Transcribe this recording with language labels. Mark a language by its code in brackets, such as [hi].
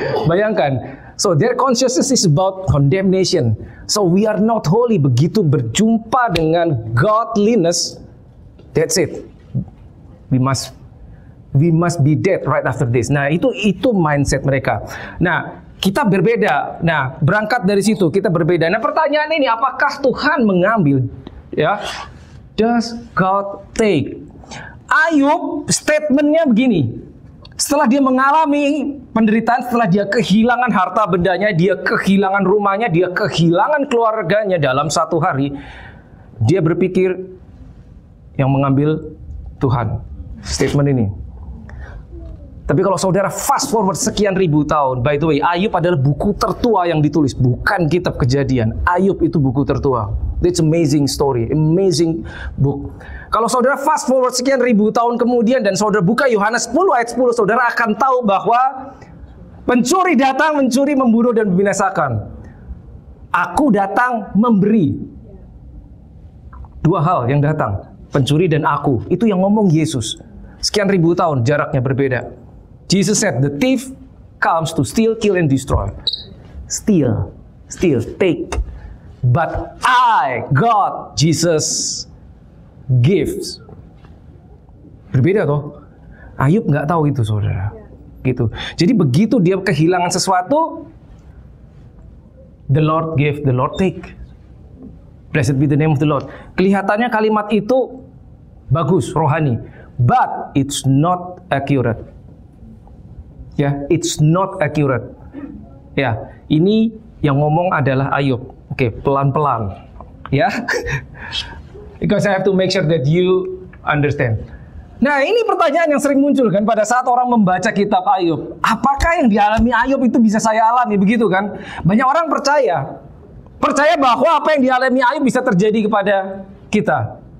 [id] Bayangkan, [en] so their consciousness is about condemnation. So we are not holy. [id] Begitu berjumpa dengan [en] godliness, that's it. We must We must be dead right after this. [id] Nah, itu mindset mereka. Nah, kita berbeda. Nah, berangkat dari situ kita berbeda. Nah, pertanyaan ini, apakah Tuhan mengambil? Ya, [en] does God take? [id] Ayub statementnya begini. Setelah dia mengalami penderitaan, setelah dia kehilangan harta bendanya, dia kehilangan rumahnya, dia kehilangan keluarganya dalam satu hari, dia berpikir yang mengambil Tuhan. Statement ini. Tapi kalau saudara [en] fast forward [id] sekian ribu tahun, [en] by the way, [id] Ayub adalah buku tertua yang ditulis, bukan kitab Kejadian. Ayub itu buku tertua. [en] It's amazing story, amazing book. [id] Kalau saudara [en] fast forward [id] sekian ribu tahun kemudian dan saudara buka Yohanes 10 ayat 10, saudara akan tahu bahwa pencuri datang, mencuri, membunuh, dan membinasakan. Aku datang memberi. Dua hal yang datang, pencuri dan aku. Itu yang ngomong Yesus. Sekian ribu tahun jaraknya berbeda. [en] Jesus said, the thief comes to steal, kill, and destroy. Steal, take. But I, God, Jesus, gives. [id] Berbeda toh. Ayub nggak tahu itu, saudara. Gitu. Jadi begitu dia kehilangan sesuatu, [en] the Lord give, the Lord take. Blessed be the name of the Lord. [id] Kelihatannya kalimat itu bagus, rohani. [en] But it's not accurate. [id] Ya, [en] it's not accurate. [id] Ya, ini yang ngomong adalah Ayub. Oke, pelan-pelan. Ya. [en] Because I have to make sure that you understand. [id] Nah, ini pertanyaan yang sering muncul kan pada saat orang membaca kitab Ayub. Apakah yang dialami Ayub itu bisa saya alami? Begitu kan? Banyak orang percaya bahwa apa yang dialami Ayub bisa terjadi kepada kita.